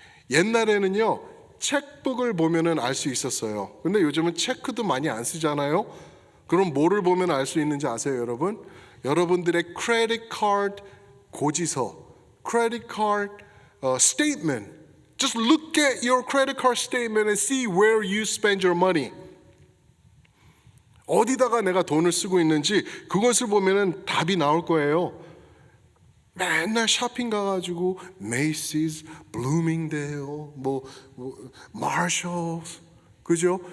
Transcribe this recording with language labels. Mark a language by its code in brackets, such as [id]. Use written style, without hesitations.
[ko] 옛날에는요, 책북을 보면은 알 수 있었어요. 근데 요즘은 체크도 많이 안 쓰잖아요. 그럼 뭐를 보면 알 수 있는지 아세요, 여러분? 여러분들의 크레딧 카드 고지서, 크레딧 카드 statement. [en] Just look at your credit card statement and see where you spend your money. [ko] 어디다가 내가 돈을 쓰고 있는지 그것을 보면은 답이 나올 거예요. 맨날 쇼핑 가가지고 메이시스, 블루밍데일, 마셜스, 그죠?